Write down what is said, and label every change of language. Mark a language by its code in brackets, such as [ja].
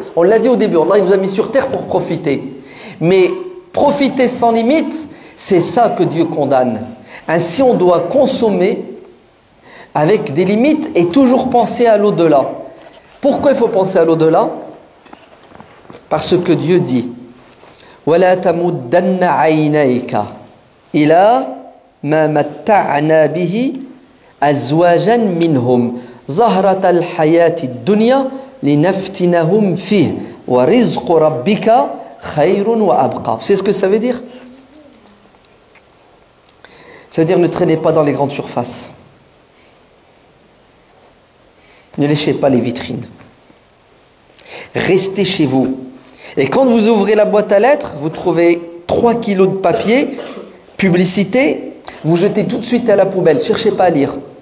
[fr] On l'a dit au début, Allah il nous a mis sur terre pour profiter. Mais profiter sans limite, c'est ça que Dieu condamne. Ainsi, on doit consommer avec des limites et toujours penser à l'au-delà. Pourquoi il faut penser à l'au-delà? Parce que Dieu dit [ar] وَلَا تَمُدَّنَّ عَيْنَيْكَ إِلَى مَا مَتَّعْنَا بِهِ أَزْوَاجًا مِّنْهُمْ زَهْرَةَ الْحَيَاةِ الدُّنْيَا لِنَفْتِنَهُمْ فِيهِ وَرِزْقُ رَبِّكَ خَيْرٌ وَأَبْقَى. [fr] Vous savez ce que ça veut dire? Ça veut dire ne traînez pas dans les grandes surfaces. Ne léchez pas les vitrines. Restez chez vous. Et quand vous ouvrez la boîte à lettres, vous trouvez 3 kilos de papier, publicité, vous jetez tout de suite à la poubelle. Cherchez pas à lire.